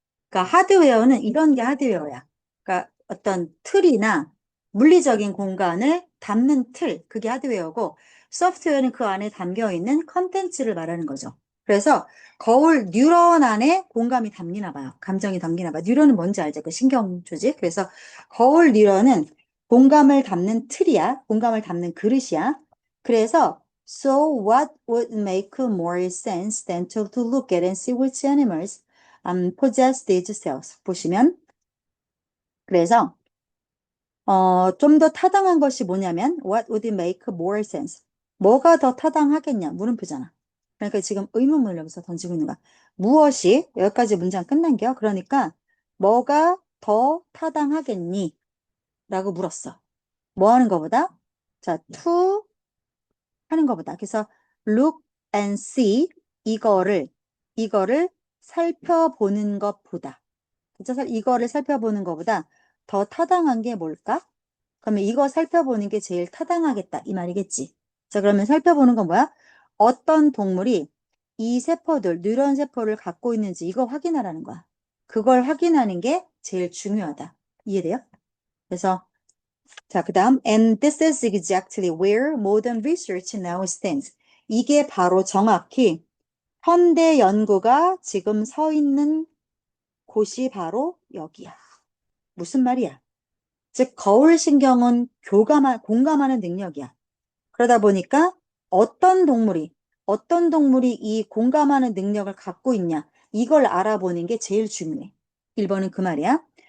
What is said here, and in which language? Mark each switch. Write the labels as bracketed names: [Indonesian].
[Korean] 그러니까 하드웨어는 이런 게 하드웨어야. 그러니까 어떤 틀이나 물리적인 공간을 담는 틀, 그게 하드웨어고, 소프트웨어는 그 안에 담겨 있는 컨텐츠를 말하는 거죠. 그래서 거울 뉴런 안에 공감이 담기나 봐요. 감정이 담기나 봐요. 뉴런은 뭔지 알죠? 그 신경 조직. 그래서 거울 뉴런은 공감을 담는 틀이야. 공감을 담는 그릇이야. [English] 그래서 So what would make more sense than to look at and see which animals possess these cells. [Korean] 보시면, 그래서, 좀 더 타당한 것이 뭐냐면, [English] what would make more sense? [Korean] 뭐가 더 타당하겠냐? 물음표잖아. 그러니까 지금 의문문을 여기서 던지고 있는 거야. 무엇이, 여기까지 문장 끝난게요. 그러니까, 뭐가 더 타당하겠니? 라고 물었어. 뭐 하는 거보다? 자, to 하는 것보다. 그래서 [English] look and see [Korean] 이거를 살펴보는 것보다. 그쵸? 이거를 살펴보는 것보다 더 타당한 게 뭘까? 그러면 이거 살펴보는 게 제일 타당하겠다 이 말이겠지. 자, 그러면 살펴보는 건 뭐야? 어떤 동물이 이 세포들, 뉴런 세포를 갖고 있는지 이거 확인하라는 거야. 그걸 확인하는 게 제일 중요하다. 이해돼요? 그래서 자, 그 다음, [English] and this is exactly where modern research now stands. [Korean] 이게 바로 정확히 현대 연구가 지금 서 있는 곳이 바로 여기야. 무슨 말이야? 즉, 거울 신경은 공감하는 능력이야. 그러다 보니까 어떤 동물이, 어떤 동물이 이 공감하는 능력을 갖고 있냐, 이걸 알아보는 게 제일 중요해. 1번은 그 말이야.